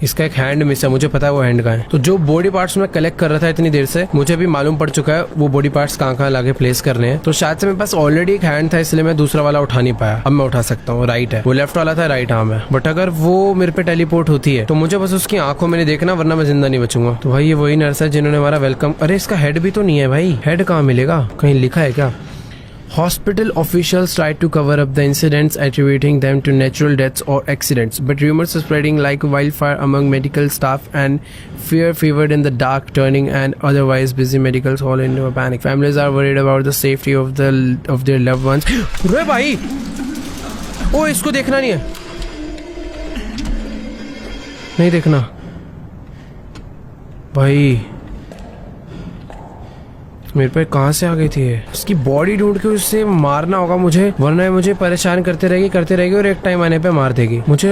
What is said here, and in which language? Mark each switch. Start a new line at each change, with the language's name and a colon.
Hindi: इसका एक hand miss है, मुझे पता है वो हैंड कहाँ है। तो जो बॉडी पार्ट्स मैं कलेक्ट कर रहा था इतनी देर से, मुझे भी मालूम पड़ चुका है वो बॉडी पार्ट्स कहाँ लाके प्लेस करने हैं। तो शायद से मेरे पास ऑलरेडी एक हैंड था, इसलिए मैं दूसरा वाला उठा नहीं पाया। अब मैं उठा सकता हूँ। राइट है, वो लेफ्ट वाला था, राइट आर्म है। बट अगर वो मेरे पे टेलीपोर्ट होती है तो मुझे बस उसकी आंखों में नहीं देखना, वरना मैं जिंदा नहीं बचूंगा। तो भाई ये वही नर्स है जिन्होंने हमारा वेलकम। अरे इसका हेड भी तो नहीं है भाई। हेड कहाँ मिलेगा? कहीं लिखा है क्या?
English: Hospital officials tried to cover up the incidents, attributing them to natural deaths or accidents, but rumors are spreading like wildfire among medical staff, and fear fevered in the dark, turning an otherwise busy medical hall into a panic. Families are worried about the safety of their loved ones.
Hindi: रे भाई, ओ इसको देखना नहीं है, नहीं देखना भाई। मेरे पे कहाँ से आ गई थी ये? इसकी बॉडी ढूंढ के उससे मारना होगा मुझे, वरना मुझे परेशान करते रहेगी और एक टाइम आने पे मार देगी मुझे।